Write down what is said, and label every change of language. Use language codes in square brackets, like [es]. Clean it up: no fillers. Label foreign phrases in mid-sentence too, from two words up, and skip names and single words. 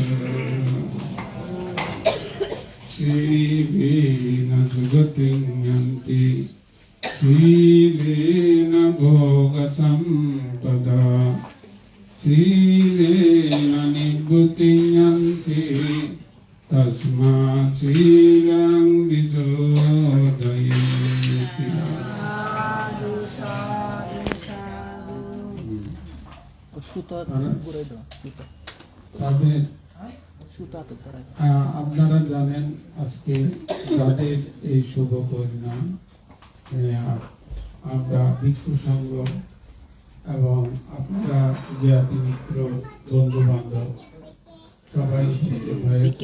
[pi] शीलेन सुगतिं यन्ति शीलेन भोगसम्पदा शीलेन निभृतिं यन्ति तस्मात् शीलं विशोधयेत्। [bn] আপনারা জানেন আজকে যাদের এই শুভ পরিণাম আমরা ভিক্ষু সংঘ এবং আপনারা জ্ঞাতি মিত্র বন্ধু বান্ধব সবাই হয়েছে।